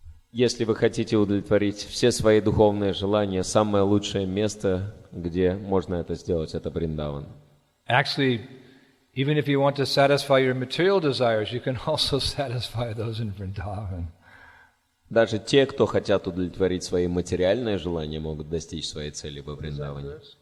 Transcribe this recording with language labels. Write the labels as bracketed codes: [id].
[ru] Если вы хотите удовлетворить все свои духовные желания, самое лучшее место, где можно это сделать, это Вриндаван. [en] Actually, even if you want to satisfy your material desires, you can also satisfy those in Vrindavan. [ru] Даже те, кто хотят удовлетворить свои материальные желания, могут достичь своей цели во Вриндаване.